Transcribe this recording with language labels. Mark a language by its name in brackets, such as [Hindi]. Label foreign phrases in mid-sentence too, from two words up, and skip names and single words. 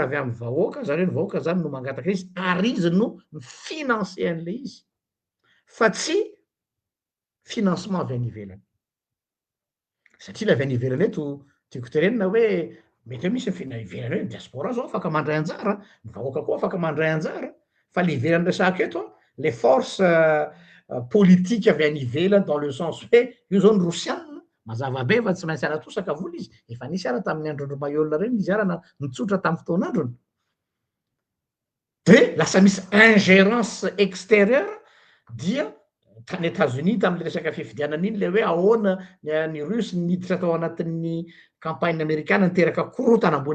[Malagasy] avy amin'ny vahoaka zareo ny vahoaka zany no mangataka izy ary izy no mifinancer an'le izy fa tsy financement avy any ivelany satria la avy any ivelany eto tiako terenina hoe mety hoe misy mifina ivelany hoe ny diaspora zao afaka mandray anjara ny vahoaka koa afaka mandray anjara fa le ivelany resaka eto a [French] les forces politique [Malagasy] avy any ivelany [French] dans le sens [Malagasy] hoe io zao ny rosianina mazava be fa tsy maintsy anatosaka vola izy efa nisy ara tamin'ny androndro Mayol reny izy arana nitsotra tamin'ny fotoan'androny de lasa misy [French] ingérence extérieure [Malagasy] dia tany États-Unis tamin'le resaka fifidianana iny le hoe ahoana ny Rusy niditra tao anatin'ny campagne amerikana niteraka korotana ambony